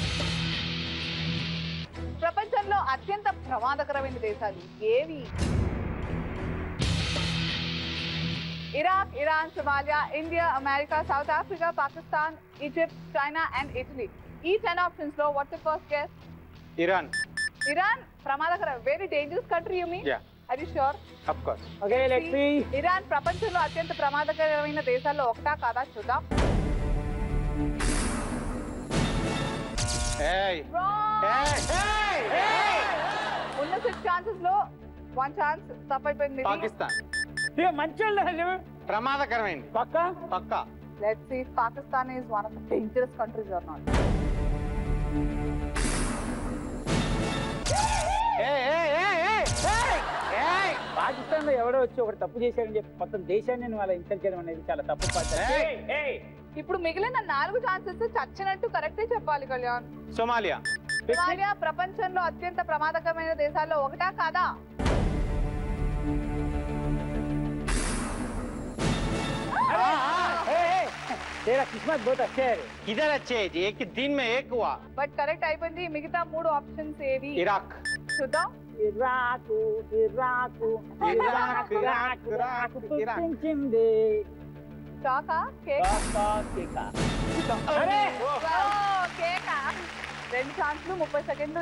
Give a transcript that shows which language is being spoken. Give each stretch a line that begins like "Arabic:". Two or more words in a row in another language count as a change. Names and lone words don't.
Telugu: ప్రపంచంలో అత్యంత ప్రమాదకరమైన దేశాలు ఏవి? ఇరాక్, ఇరాన్, సోమాలియా, ఇండియా, అమెరికా, సౌత్ ఆఫ్రికా, పాకిస్తాన్, ఈజిప్ట్, చైనా అండ్ ఇటలీ.
English: ఈ 10 ఆప్షన్స్ లో what's the first guess? ఇరాన్. ఇరాన్ ప్రమాదకరం, very dangerous country you mean? యా, are you sure? of course. okay let's see.
Telugu: ఇరాన్ ప్రపంచంలో అత్యంత ప్రమాదకరమైన దేశాల్లో ఒకటా కాదా చూద్దాం. ఏయ్
English: Wrong. ఏయ్
Telugu: ఉన్న 6 ఛాన్సెస్ లో 1 ఛాన్స్ తప్పైపోయింది. పాకిస్తాన్ ఇక మంచోళ్ళు ప్రమాదకరమైంది. పక్కా పక్కా.
English: let's see if Pakistan is one of the dangerous countries or not.
Telugu: పాకిస్తాన్ లో ఎవడో వచ్చి ఒకటి తప్పు చేశారని చెప్పి మొత్తం దేశాన్ని నువ్వు అలా ఇన్సల్ట్ చేయడం అనేది చాలా తప్పు పద్ధతి. ఇప్పుడు మిగిలిన 4 ఛాన్సెస్ చచ్చినట్టు కరెక్టే చెప్పాలి కళ్యాణ్. సోమాలియా. సోమాలియా ప్రపంచంలో అత్యంత ప్రమాదకరమైన దేశాల్లో ఒకటా కాదా?
Hindi: तेरा किस्मत बहुत अच्छा है. किधर अच्छे है जी? एक दिन में एक हुआ.
English: but correct
Telugu: అయిపోయింది. మిగతా 3 ఆప్షన్స్ ఏవి? ఇరాక్. చూద్దాం. ఇరాకు ఇరాకు ఇరాకు ఇరాకు ఇరాకు పుట్టించింది. చాకా కేక్. కేకా. అరే కేకా. 2 ఛాన్స్లు 30 సెకండ్లు.